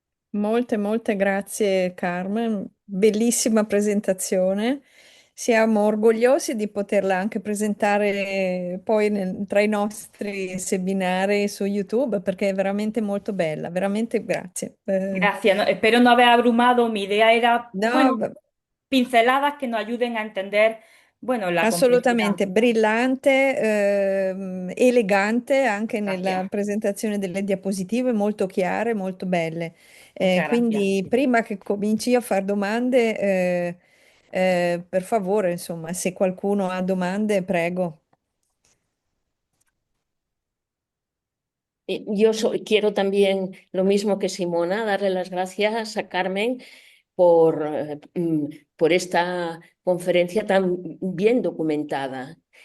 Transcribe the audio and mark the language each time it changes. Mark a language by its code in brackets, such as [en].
[it] Molte grazie Carmen, bellissima presentazione. Siamo orgogliosi di poterla anche presentare poi tra i nostri seminari su YouTube perché è veramente molto bella, veramente grazie. [es] Gracias. Espero no haber abrumado. Mi idea era, bueno, [it] No, [es] pinceladas que nos ayuden a entender, bueno, la complejidad. [it] assolutamente brillante, elegante anche nella [es] Gracias. [it] presentazione delle diapositive, molto chiare, molto belle. [es] Muchas gracias. [it] Quindi prima che cominci a fare domande, per favore, insomma, se qualcuno ha domande, prego. [es] Quiero también, lo mismo que Simona, darle las gracias a Carmen por esta conferencia tan bien documentada.